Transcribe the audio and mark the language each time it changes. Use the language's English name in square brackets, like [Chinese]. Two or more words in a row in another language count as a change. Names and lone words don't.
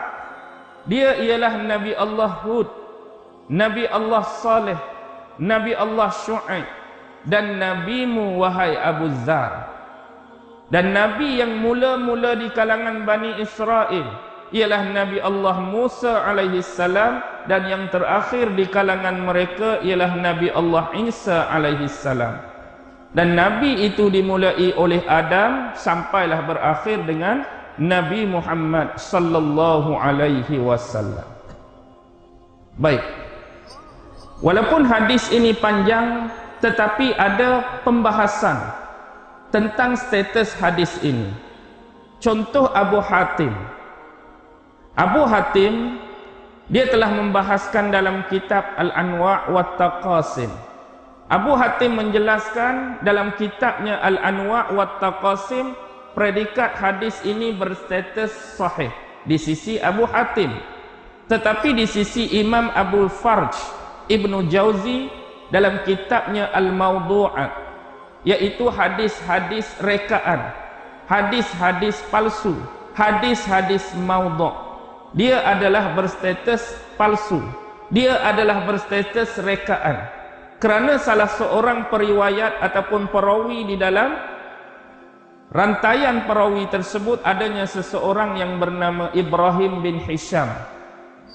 [Malay] Dia ialah Nabi Allah Hud, Nabi Allah Saleh, Nabi Allah Syuaib, dan nabimu wahai Abu Dzar. Dan Nabi yang mula-mula di kalangan Bani Israel ialah Nabi Allah Musa [Arabic] عليه السلام, [Malay] dan yang terakhir di kalangan mereka ialah Nabi Allah Isa [Arabic] عليه السلام. [Malay] Dan Nabi itu dimulai oleh Adam sampailah berakhir dengan Nabi Muhammad [Arabic] صلى الله عليه وسلم. [Malay] Baik. Walaupun hadis ini panjang, tetapi ada pembahasan tentang status hadis ini. Contoh Abu Hatim. Abu Hatim dia telah membahaskan dalam kitab Al-Anwa' wa Taqasim. Abu Hatim menjelaskan dalam kitabnya Al-Anwa' wa Taqasim, predikat hadis ini berstatus sahih di sisi Abu Hatim. Tetapi di sisi Imam Abul Farj Ibnu Jauzi dalam kitabnya Al-Mawdu'at, yaitu hadis-hadis rekaan, hadis-hadis palsu, hadis-hadis maudhu', dia adalah berstatus palsu, dia adalah berstatus rekaan, kerana salah seorang periwayat ataupun perawi di dalam rantaian perawi tersebut adanya seseorang yang bernama Ibrahim bin Hisham.